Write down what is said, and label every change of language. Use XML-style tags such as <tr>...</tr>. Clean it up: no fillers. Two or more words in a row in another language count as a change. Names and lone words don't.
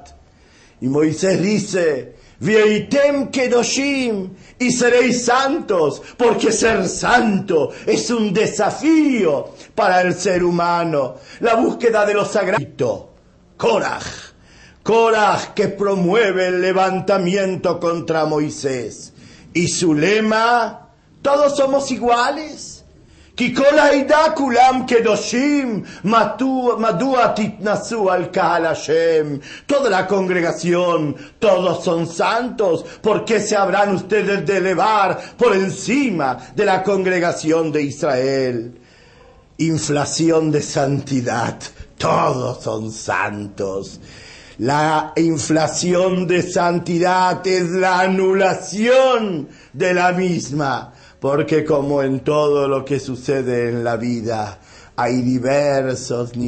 <es>Y Moisés dice,</es> <he>והייתם קדושים,</he> <es>y seréis santos, porque ser santo es un desafío para el ser humano. La búsqueda de lo sagrado. Koraj que promueve el levantamiento contra Moisés. Y su lema, todos somos iguales.</es> <he>כי כל העדה כולם קדושים, מדוע תתנשאו על קהל השם.</he> <es>Toda la congregación, todos son santos. ¿Por qué se habrán ustedes de elevar por encima de la congregación de Israel? Inflación de santidad, todos son santos. La inflación de santidad es la anulación de la misma, porque como en todo lo que sucede en la vida, hay diversos niveles.</es>